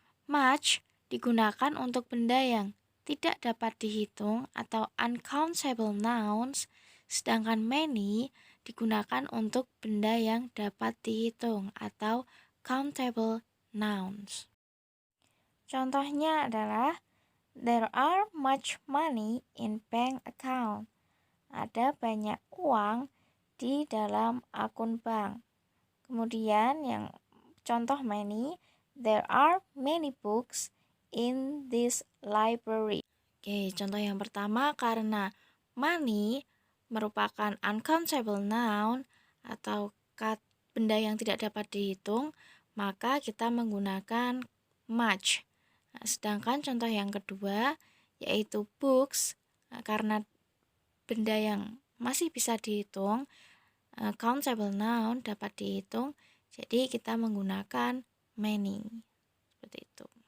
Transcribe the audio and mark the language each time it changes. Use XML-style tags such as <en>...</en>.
<id>Much digunakan untuk benda yang tidak dapat dihitung atau uncountable nouns, sedangkan many digunakan untuk benda yang dapat dihitung atau countable nouns.</id> <en>Contohnya adalah there are much money in bank account.</en> <id>Ada banyak uang di dalam akun bank. Kemudian yang contoh</id> <en>many, there are many books in this library.</en> <id>Oke, contoh yang pertama karena money merupakan uncountable noun atau benda yang tidak dapat dihitung, maka kita menggunakan much. Nah, sedangkan contoh yang kedua yaitu books, karena benda yang masih bisa dihitung, countable noun dapat dihitung, jadi kita menggunakan many. Seperti itu.</id>